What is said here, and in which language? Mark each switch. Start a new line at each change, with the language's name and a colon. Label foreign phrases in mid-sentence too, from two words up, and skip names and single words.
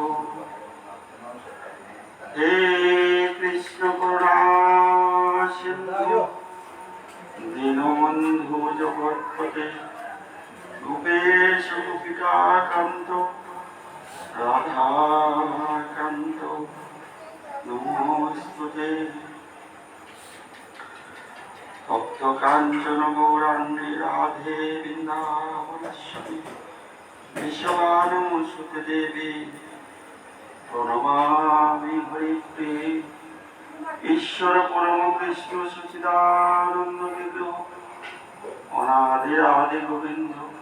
Sanskrit: हे कृष्ण करुणा सिंधु दीनबन्धु जगत्पते रूपेश गोपिकान्त राधाकान्त नमोस्तुते। तप्त काञ्चन गौराङ्गी राधे वृन्दावनेश्वरी विश्ववानुसुते देवी प्रणमामि हरिप्रिये। ईश्वर परम कृष्ण सचिदानन्द विग्रह अनादि आदि गोविन्द